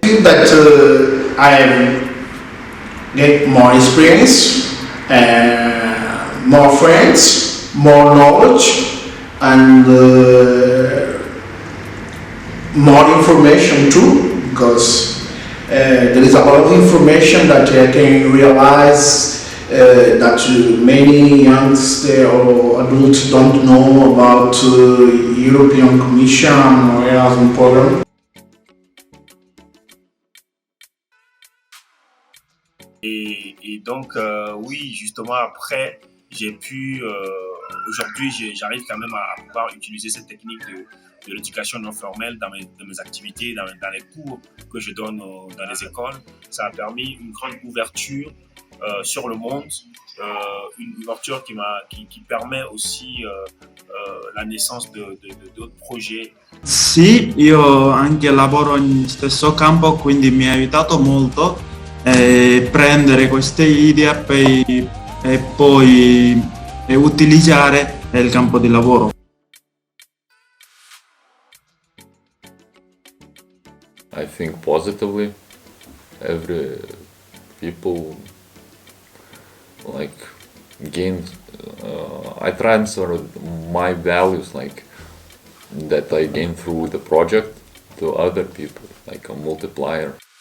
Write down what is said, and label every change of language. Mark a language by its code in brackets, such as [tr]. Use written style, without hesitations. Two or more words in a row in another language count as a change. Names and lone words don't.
[en] I think that I get more experience, more friends, more knowledge, and more information too, because there is a lot of information that I can realize that many youngsters or adults don't know about European Commission or Erasmus Programme. [fr] Et donc, oui, justement, après, j'ai pu, aujourd'hui, j'arrive quand même à pouvoir utiliser cette technique de l'éducation non formelle dans mes activités, dans les cours que je donne dans les écoles. Ça a permis une grande ouverture sur le monde, une ouverture qui permet aussi la naissance d'autres projets. [it] Sì, io anche lavoro in stesso campo, quindi mi ha aiutato molto prendere queste idee e poi utilizzare nel campo di lavoro. [en] I think positively. Every people like gain. I transfer my values like that I gain through the project to other people, like a multiplier.